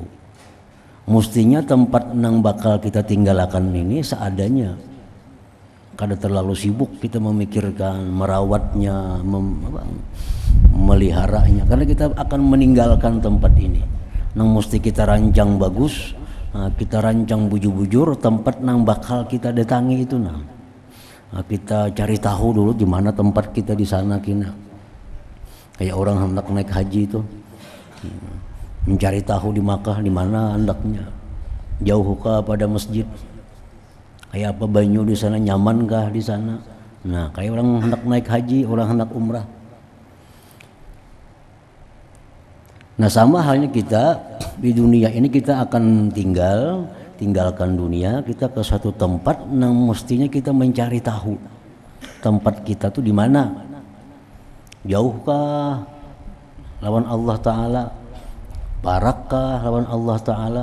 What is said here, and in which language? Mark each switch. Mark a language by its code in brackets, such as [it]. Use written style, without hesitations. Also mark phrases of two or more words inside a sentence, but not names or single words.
[bjn] Mestinya tempat nang bakal kita tinggalkan ini seadanya. Kada terlalu sibuk kita memikirkan merawatnya, meliharanya, karena kita akan meninggalkan tempat ini. Nang mesti kita rancang bagus, kita rancang bujur-bujur tempat nang bakal kita datangi itu nang. Kita cari tahu dulu di mana tempat kita di sana kina. Kayak orang hendak naik haji itu, mencari tahu di Makkah di mana hendaknya, jauhkah pada masjid, kayak apa banyu di sana, nyamankah di sana. [id] Nah, kayak orang hendak naik haji, orang hendak umrah. Nah, sama halnya kita di dunia ini, kita akan tinggalkan dunia, kita ke satu tempat yang mestinya kita mencari tahu tempat kita tuh di mana, jauhkah [bjn] lawan Allah Ta'ala, [id] barakkah [bjn] lawan Allah Ta'ala.